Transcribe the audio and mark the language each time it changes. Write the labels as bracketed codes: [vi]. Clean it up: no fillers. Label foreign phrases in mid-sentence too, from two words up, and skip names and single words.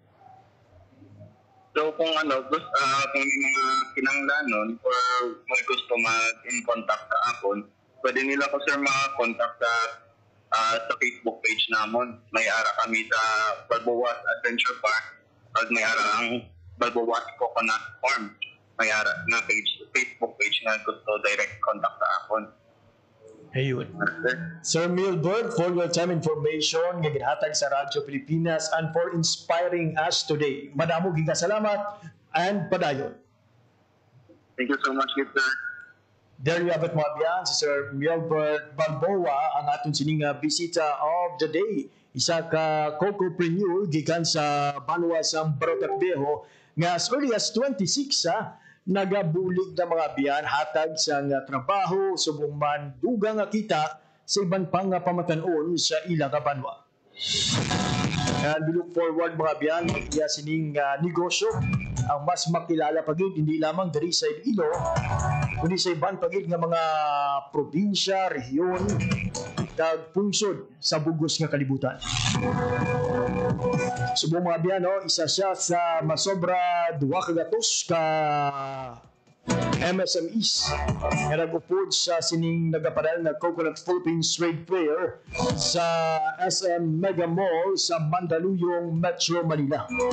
[hil] So kung kung may mga kinanglanon or may gusto mag-in contact sa akon, pwede nila ko, sir, ma-contact sa Facebook page namon. May ara kami sa Balboa's Adventure Park at may ara ang Balboa's Coconut Farm. May ara na Facebook page na gusto direct contact sa akon. Ayun. Sir Milbert, [en] for your time information [hil] nga ginhatag sa [en] Radyo Pilipinas and for inspiring us today. [hil] Madamo giga salamat and padayon. [en] Thank you so much, sir. There you have it, [hil] mga biyan, si Sir Milbert Balboa, ang aton sining bisita [en] of the day. [hil] Isa ka cocopreneur gikan sa Banwa sa Barotac Viejo nga [en] as early as [hil] 26 nagabulig na mga biyan hatag sa trabaho subong man dugang nga kita sa iban pang pamatanon sa ilang Banwa. [en] And we look forward, [hil] mga biyan, iya sining negosyo ang mas makilala pagid hindi lamang diri sa Iloilo kundi sa iban pagid nga mga probinsya, rehiyon kag pungsod sa bugos nga kalibutan. Subong, mga biyan, isa siya sa masobra 200 ka MSMEs nga nag-upod sa sining nagapadal na Coconut Philippines Trade Fair sa SM Mega Mall sa Mandaluyong, Metro Manila.